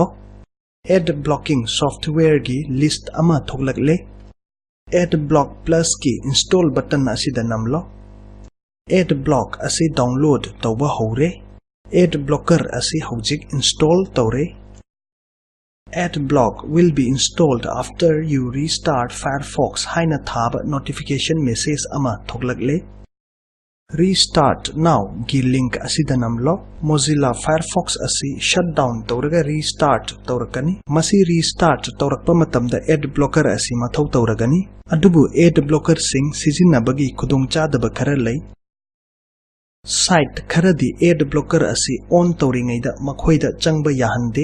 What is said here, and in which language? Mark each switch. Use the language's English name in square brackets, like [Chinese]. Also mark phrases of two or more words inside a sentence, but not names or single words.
[English] Adblocking software [Manipuri] gi list ama thoglakle. Adblock plus ki [English] install button [Manipuri] asida namlo. Adblock asi download tawba hore. Adblocker asi hojik install tawre. [English] Adblock will be installed after you restart Firefox [Manipuri] haina thaba [English] notification message [Manipuri] ama thoglakle. [English] Restart now [Manipuri] gi link asida namlo. Mozilla Firefox asi shutdown tawraga restart tawrakani. Masi restart tawrakpa matamda Adblocker asi mathau tawragani. Adubu Adblocker sing sijinnabagi khudongchadaba khara lay. Site kharadi Adblocker asi on tawringaida makhoida changba yahande.